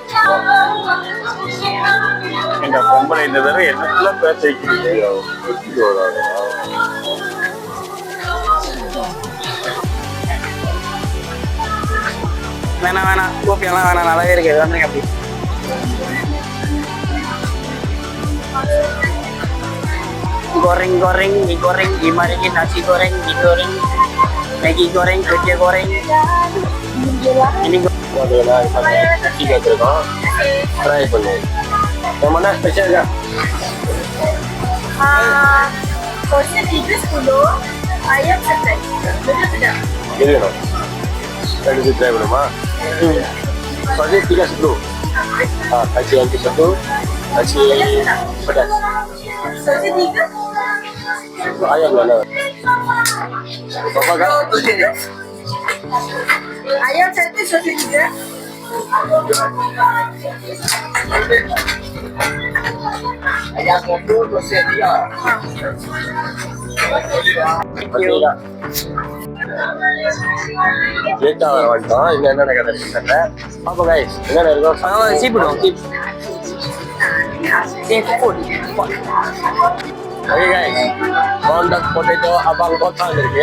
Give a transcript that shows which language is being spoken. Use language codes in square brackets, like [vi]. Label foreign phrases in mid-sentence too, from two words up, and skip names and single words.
[ta] எங்க பொம்பளை இந்த தடவை என்னெல்லாம் பேச வைக்கிறீங்க? வேணாம் கோப்பியெல்லாம் வேணாம், நல்லாவே இருக்கு. வந்துருங்க அப்படி. [ms] goreng, mie goreng, gimana ini nasi goreng, mie goreng, Maggi goreng, kerja goreng. Ini [ta] நட்டி கேட்டிருக்கோம், ட்ரை பண்ணு. [ms] mana spesialnya? Porsi 3 ayam setek. Betul tidak? Gini loh. Tadi di try belum ah? Porsi 3 kasih yang satu, kasih pedas. Porsi 3? Ayam mana? Bapak kan? Ayam satu, porsi 3. Ayam satu, porsi 3. [ta] லேட்டா வந்துட்டோம். இங்க என்னென்ன கடை இருக்குன்னு பாப்போம் கைஸ். என்னென்ன இருக்கும்? சீப்புடும். [en] okay guys, corn potato [ta] அபாங் போட்டால் இருக்கு.